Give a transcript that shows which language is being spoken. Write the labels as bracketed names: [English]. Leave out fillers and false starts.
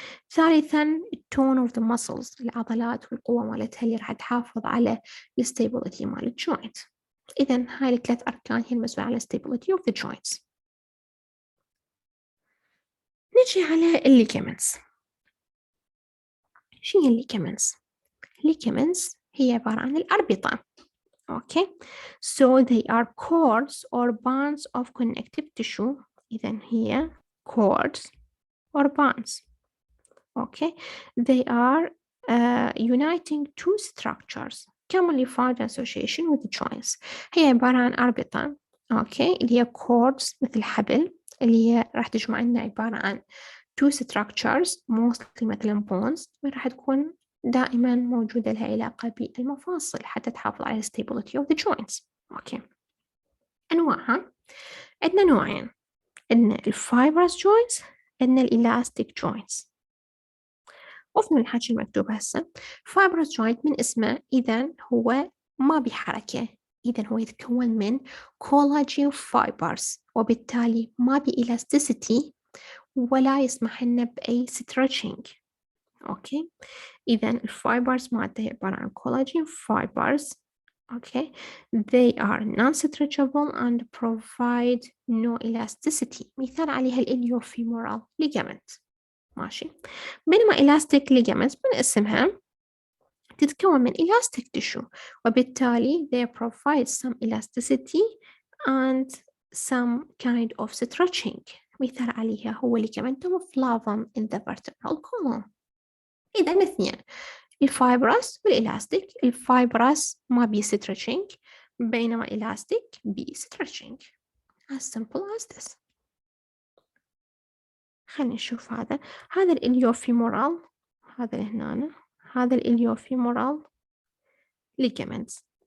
[Arabic] ثالثاً التون of the muscles، العضلات والقوة مالتها اللي راح تحافظ على الستابيليتي مال الجوينت. إذن هاي الثلاث أركان هي المسؤولة على [English] stability of the joints. [Arabic] نجي على الليجمنتس. شنو هي الليجمنتس؟ ligaments هي عبارة عن الأربطة. [English] Okay, so they are cords or bands of connective tissue. [Arabic] إذن هي [English] cords or bands. Okay, they are uniting two structures commonly found in association with the joints. [Arabic] هي عبارة عن أربطة. Okay, اللي هي cords مثل حبل، اللي هي راح تجمع لنا عبارة عن [English] two structures mostly [Arabic] مثلا bones، راح تكون دائما موجودة لها علاقة بالمفاصل حتى تحافظ على [English] stability of the joints. [Arabic] أوكي. أنواعها عندنا نوعين، عندنا الفايبرس joints، عندنا الإلاستيك joints. وفي الحكي المكتوب هسه fibrous joint من اسمه إذن هو ما بحركة، إذن هو يتكون من collagen fibers، وبالتالي ما بإلاستيسيتي ولا يسمح لنا بأي stretching. أوكي، إذن الفايبرز مالته عبارة عن collagen fibers. [English] Okay, they are non-stretchable and provide no elasticity. [Arabic] مثال عليها الإليوفيمورال ligament. ماشي. بينما [English] elastic ligaments [Arabic] من اسمها تتكون من [English] elastic tissue، [Arabic] وبالتالي [English] they provide some elasticity and some kind of stretching. [Arabic] مثال عليها هو [English] ligamentum flavum in the vertebral column. [Arabic] إذا اثنين، الفايبرس والإلاستيك. الفايبرس ما بي stretching، بينما الإلاستيك بي stretching. [English] as simple as this. [Arabic] خلينا نشوف هذا الإليوفيمورال، هذا اللي هنا، هذا الإليوفيمورال ligaments.